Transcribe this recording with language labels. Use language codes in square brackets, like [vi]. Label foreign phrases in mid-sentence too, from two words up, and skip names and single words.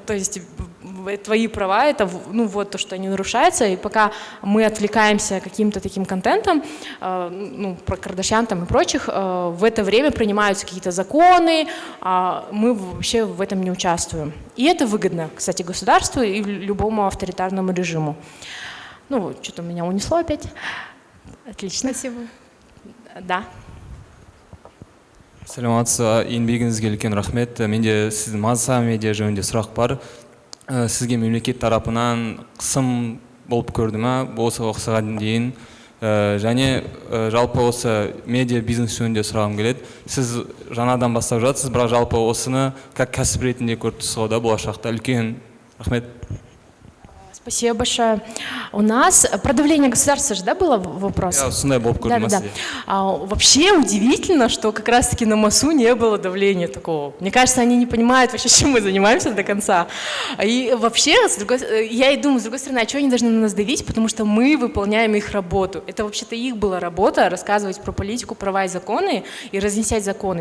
[ru] То есть твои права — это, ну, вот то, что они нарушаются, и пока мы отвлекаемся каким-то таким контентом, ну, про Кардашьян там и прочих, в это время принимаются какие-то законы, мы вообще в этом не участвуем. И это выгодно, кстати, государству и любому авторитарному режиму. Ну, что-то меня унесло опять. Отлично. Спасибо. Да. [kk] Саламатсыз, еңбегіңізге үлкен рахмет. Менде сіздің Маза медиа жөнінде сұрақ бар. Сізге мемлекет тарапынан қысым болып көрді ме осы уақытқа дейін? Және жалпы осы медиа бизнес жөнінде сұрағым келеді. Сіз жаңадан бастап жатсыз, бірақ жалпы осыны как кәсіп ретінде көріп тұрсыз ғой да болашақта? Үлкен рахмет. [ru] Спасибо большое. У нас про давление государства же, да, было вопрос? [kk] Сондай болып көрдім [ru] Да. Вообще удивительно, что как раз-таки на МАСУ не было давления такого. Мне кажется, они не понимают вообще, чем мы занимаемся до конца. И вообще, я и думаю, с другой стороны, а что они должны на нас давить? Потому что мы выполняем их работу. Это вообще-то их была работа, рассказывать про политику, права и законы, и разнесять законы.